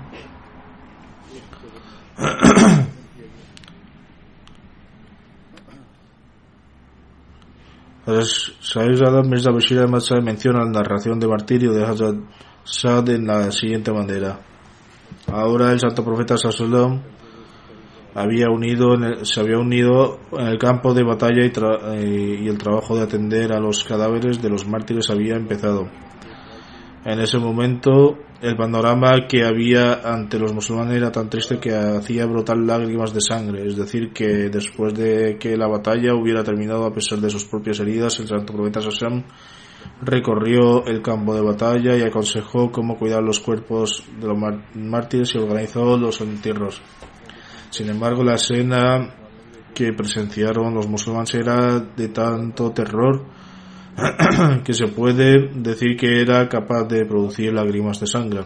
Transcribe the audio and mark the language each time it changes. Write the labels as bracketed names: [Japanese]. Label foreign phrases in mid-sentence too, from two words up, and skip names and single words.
[Spanish] Sahibzada Mirza Bashir Ahmad menciona la narración de martirio de Hazrat Sa'd en la siguiente manera: ahora el Santo Profeta [Arabic] صلى الله عليه وسلم [Spanish] se había unido en el campo de batalla y el trabajo de atender a los cadáveres de los mártires había empezado. En ese momento el panorama que había ante los musulmanes era tan triste que hacía brotar lágrimas de sangre, es decir, que después de que la batalla hubiera terminado a pesar de sus propias heridas, el Santo Profeta [Arabic] صلى الله عليه وسلم [Spanish] recorrió el campo de batalla y aconsejó cómo cuidar los cuerpos de los mártires y organizó los entierros. Sin embargo, la escena que presenciaron los musulmanes era de tanto terror que se puede decir que era capaz de producir lágrimas de sangre.